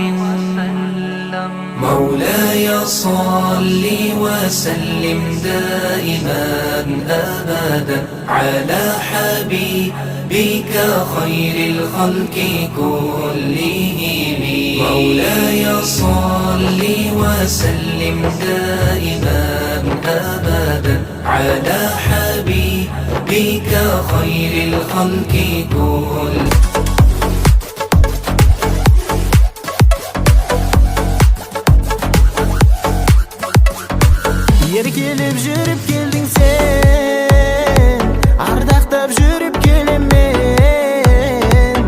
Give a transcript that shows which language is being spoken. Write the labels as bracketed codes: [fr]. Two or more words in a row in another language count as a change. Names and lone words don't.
[ar] مولاي صل وسلم دائما أبدا على حبيبك خير الخلق كلهم. مولاي صل وسلم دائما أبدا على حبيبك خير الخلق كلهم. [kk] Еркелеп жүріп келдің сен, ардақтап жүріп келем мен.